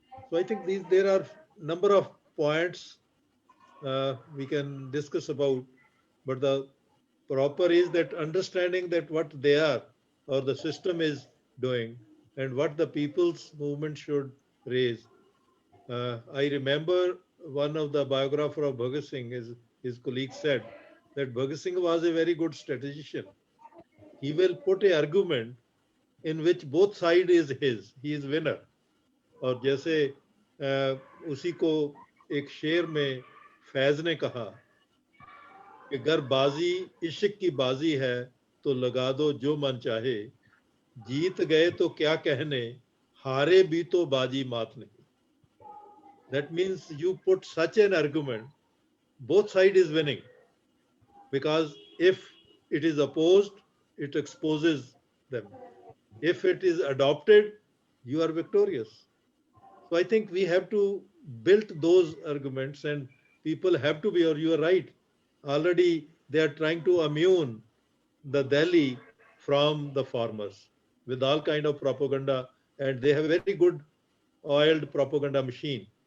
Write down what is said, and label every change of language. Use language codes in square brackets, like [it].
[en] So I think there are number of points we can discuss about, but the proper is that understanding that what they are or the system is doing and what the people's movement should raise. I remember one of the biographer of Bhagat Singh, his colleague said that Bhagat Singh was a very good strategician. He will put a argument in which both side is his, he is winner. [hi] और जैसे उसी को एक शेर में फैज ने कहा कि अगर बाजी इश्क की बाजी है तो लगा दो जो मन चाहे, जीत गए तो क्या कहने, हारे भी तो बाजी मात नहीं. [en] That means you put such an argument, both side is winning, because if it is opposed, it exposes them. If it is adopted, you are victorious. So I think we have to build those arguments, and people have to be, or you are right, already they are trying to immune the Delhi from the farmers with all kind of propaganda, and they have a very good oiled propaganda machine.